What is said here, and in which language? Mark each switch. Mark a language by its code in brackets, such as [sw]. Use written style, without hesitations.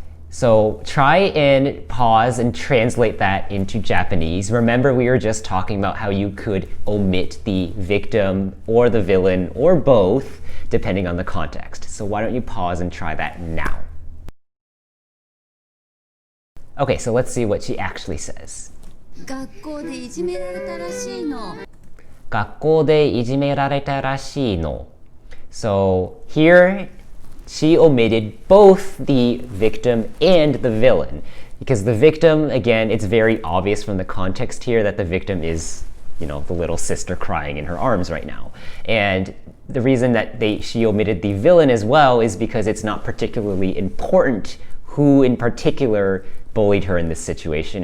[en] So try and pause and translate that into Japanese. Remember, we were just talking about how you could omit the victim or the villain or both, depending on the context. So why don't you pause and try that now? Okay, so let's see what she actually says. [ja] 学校でいじめられたらしいの。学校でいじめられたらしいの. [en] So here she omitted both the victim and the villain, because the victim, again, it's very obvious from the context here that the victim is, you know, the little sister crying in her arms right now. And the reason that she omitted the villain as well is because it's not particularly important who in particular bullied her in this situation.